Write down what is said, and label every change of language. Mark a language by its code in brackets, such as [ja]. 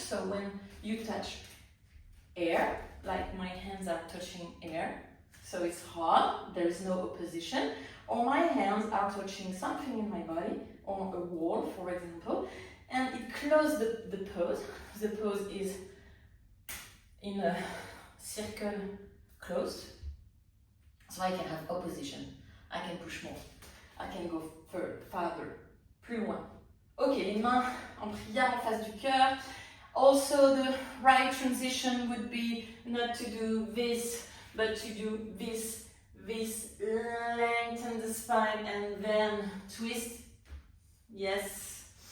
[en] So when you touch air, like my hands are touching air, so it's hard, there is no opposition, or my hands are touching something in my body, or a wall, for example, and it closes the pose. The pose is in a circle closed, so I can have opposition, I can push more, I can go farther, [fr] plus loin. Ok, les mains en prière en face du cœur. [en] Also, the right transition would be not to do this, but to do this, lengthen the spine and then twist. Yes.